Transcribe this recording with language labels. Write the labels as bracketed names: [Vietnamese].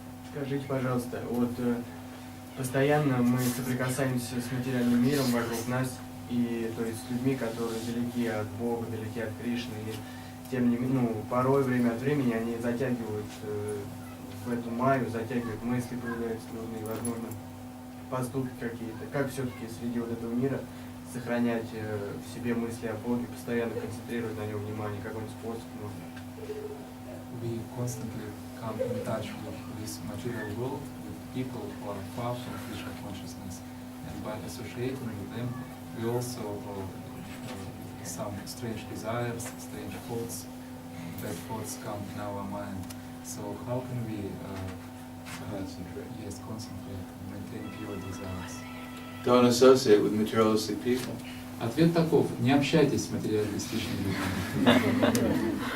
[Russian] Скажите, пожалуйста, вот постоянно мы соприкасаемся с материальным миром вокруг нас, и то есть с людьми, которые далеки от Бога, далеки от Кришны, и тем не менее, порой время от времени они затягивают в эту майю, затягивают мысли, появляются трудные, возможно, поступки какие-то. Как все-таки среди вот этого мира сохранять в себе мысли о Боге, постоянно концентрировать на нем внимание, какой-нибудь способ можно? [English] We constantly come in touch with this material world, with people who are far from Krishna consciousness, and by associating with them, we also some strange desires, strange thoughts, bad thoughts come in our mind. So how can we Concentrate. concentrate, maintain pure desires? Don't associate with materialistic people. [Russian] Ответ таков: не общайтесь с материалистичными людьми.